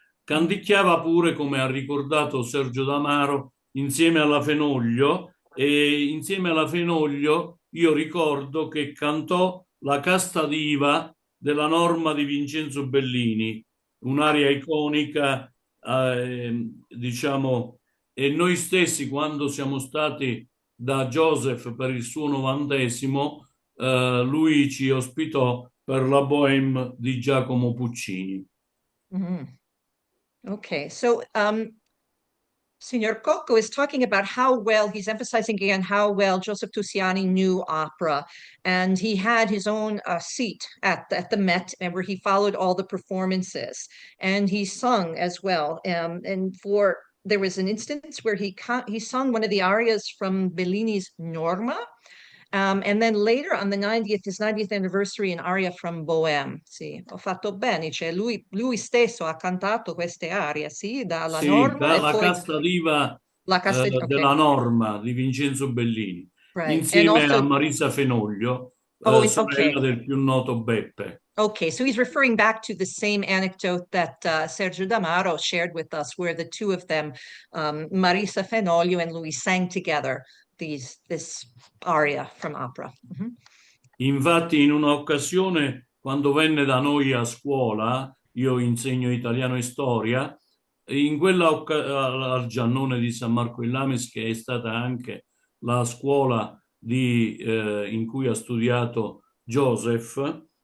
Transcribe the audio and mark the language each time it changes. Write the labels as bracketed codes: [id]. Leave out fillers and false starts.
[it] Canticchiava pure, come ha ricordato Sergio D'Amaro, insieme alla Fenoglio, e insieme alla Fenoglio io ricordo che cantò la Casta Diva della Norma di Vincenzo Bellini, un'aria iconica, diciamo, e noi stessi, quando siamo stati da Joseph per il suo 90°, lui ci ospitò per la Bohème di Giacomo Puccini. Mm-hmm. [en] Okay, so Signor Coco is talking about he's emphasizing again how well Joseph Tusiani knew opera. And he had his own seat at the Met, and where he followed all the performances. And he sung as well. There was an instance where he sung one of the arias from Bellini's Norma. And then later on his 90th anniversary, an aria from Bohème. [it] Sì, ho fatto bene, cioè lui stesso ha cantato queste arie, sì, dalla Norma. Dalla Casta Diva della Norma di Vincenzo Bellini, [en] right. [it] Insieme a Marisa Fenoglio, sorella del più noto Beppe. [en] Okay, so he's referring back to the same anecdote that Sergio D'Amaro shared with us, where the two of them, Marisa Fenoglio and Louis, sang together this aria from opera. Mm-hmm. [it] Infatti, in un'occasione, quando venne da noi a scuola, io insegno italiano e storia, in quella al Giannone di San Marco in Lamis, che è stata anche la scuola in cui ha studiato Joseph,